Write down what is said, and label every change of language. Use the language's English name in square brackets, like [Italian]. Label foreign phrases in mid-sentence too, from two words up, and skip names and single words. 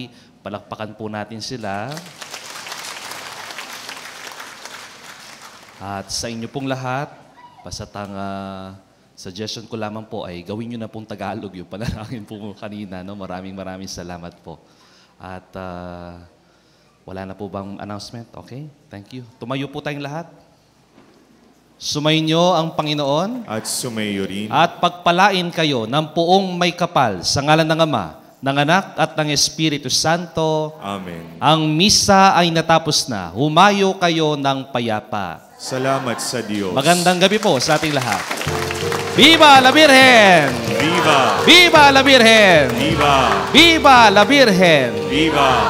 [Filipino] Palakpakan po natin sila. At sa inyo pong lahat, pasatang suggestion ko lamang po ay gawin nyo na pong Tagalog yung panalangin po kanina. No? Maraming salamat po. At wala na po bang announcement? [English] Okay, thank you. [Filipino] Tumayo po tayong lahat. Sumainyo ang Panginoon. At sumayo rin. At pagpalain kayo ng poong may kapal sa ngalan ng Ama, ng Anak at ng Espiritu Santo. Amen. Ang misa ay natapos na. Humayo kayo ng payapa. Salamat sa Diyos. Magandang gabi po sa ating lahat. [Spanish] Viva la Virgen! Viva! Viva la Virgen! Viva! Viva la Virgen! Viva!